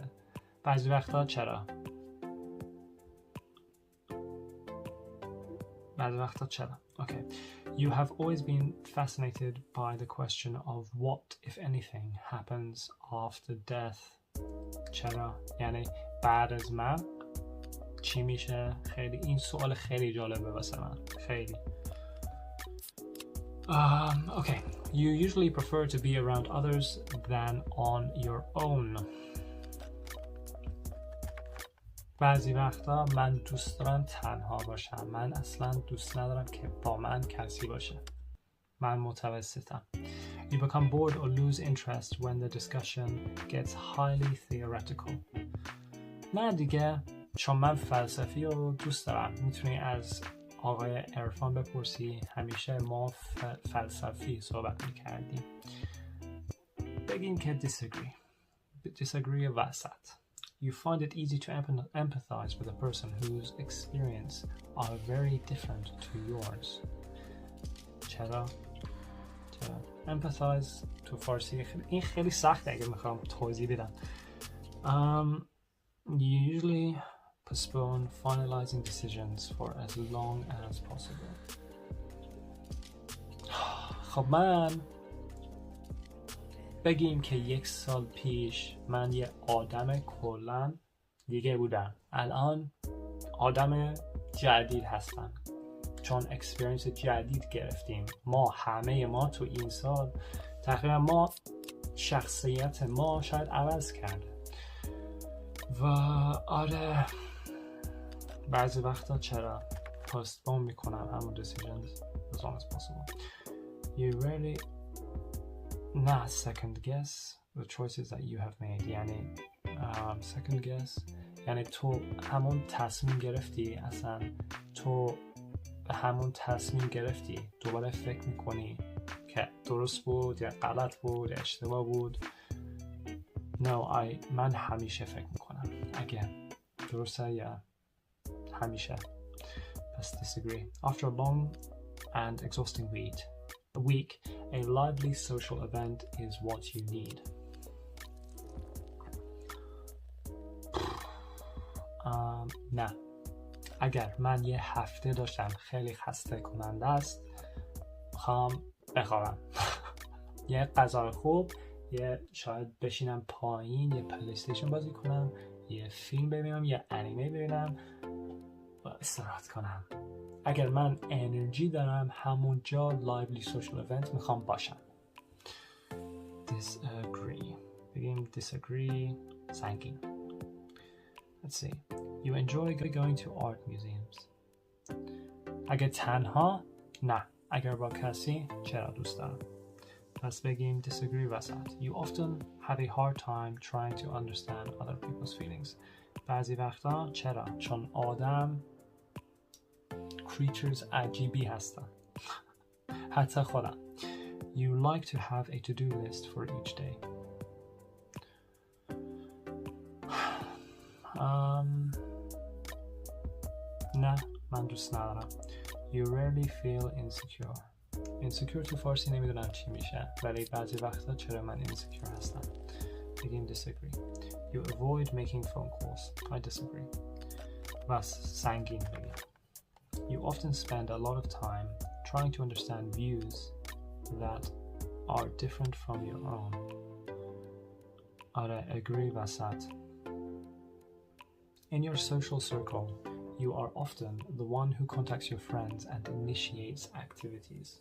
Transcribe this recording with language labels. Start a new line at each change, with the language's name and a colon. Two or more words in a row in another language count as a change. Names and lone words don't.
Persian: بعضی وقتا چرا؟ Okay.
English: You have always been fascinated by the question of what, if anything, happens after death.
Persian: چرا؟ یعنی بعد از مرگ چی میشه؟ خیلی این سوال خیلی جالبه واسه من، خیلی.
English: Okay. You usually prefer to be around others than on your own.
Persian: بعضی وقتا من دوست دارم تنها باشم، من اصلا دوست ندارم که با من کسی باشه. من متوسطم.
English: You become bored or lose interest when the discussion gets highly theoretical.
Persian: نه دیگه، چون من فلسفی رو دوست دارم. میتونی از آقای عرفان بپرسی، همیشه ما فلسفی صحبت میکردیم. بگیم که disagree وسط.
English: You find it easy to empathize with a person whose experience are very different to yours.
Persian: چرا؟ Empathize تو فارسی این خیلی سخته اگه میخوام توضیح بدم.
English: You usually postpone finalizing decisions for as long as possible.
Persian: خب من بگیم که 1 سال پیش من یه آدم کلن دیگه بودم، الان آدم جدید هستم، چون اکسپریانس جدید گرفتیم. همه ما تو این سال تقریبا شخصیت ما شاید عوض کرده و آره بعضی وقتا چرا postpone میکنم همون
English: decisions as long as possible. You rarely not second guess the choices that you have made.
Persian: یعنی
English: second guess
Persian: یعنی تو همون تصمیم گرفتی، اصلا تو همون تصمیم گرفتی دوباره فکر میکنی که که درست بود یا غلط بود یا اشتباه بود. من همیشه فکر میکنم اگه درسته یا همیشه. پس disagree.
English: After a long and exhausting week, a lively social event is what you need.
Persian: نه. اگر من یه هفته داشتم خیلی خسته کننده است، میخوام بخوابم. یه غذای خوب، یه شاید بشینم پایین، یه پلیستیشن بازی کنم، یه فیلم ببینم، یه انیمه ببینم و استراحت کنم. اگر من انرژی دارم همونجا
English: lively social event
Persian: میخوام باشم. disagree. بگیم disagree. سنگین.
English: Let's see. You enjoy going to art museums.
Persian: اگر تنها نه. اگر با کسی چرا دوست دارم. پس بگیم disagree وسط.
English: You often have a hard time trying to understand other people's feelings.
Persian: بعضی وقتا چرا؟ چون آدم creatures عجیبی هستن. حتی خودم.
English: You like to have a to-do list for each day.
Persian: نه من دوست ندارم.
English: You rarely feel insecure.
Persian: Insecure تو فارسی نمیدونم چی میشه، ولی بعضی وقتا چرا من insecure هستم. بگیم disagree.
English: You avoid making phone calls. I disagree.
Persian: بس سنگین بگیم.
English: You often spend a lot of time trying to understand views that are different from your own.
Persian: آره agree وسط.
English: In your social circle, you are often the one who contacts your friends and initiates activities.